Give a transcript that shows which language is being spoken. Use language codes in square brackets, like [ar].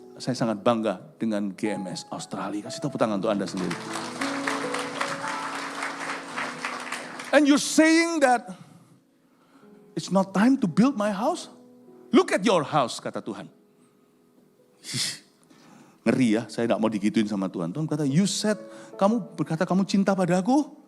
[id] Saya sangat bangga dengan GMS Australia. Kasih tepuk tangan untuk Anda sendiri. [en] And you're saying that it's not time to build my house? Look at your house, [id] kata Tuhan. Ngeri ya, saya gak mau digituin sama Tuhan. Tuhan kata, [en] you said, [id] kamu berkata kamu cinta pada aku?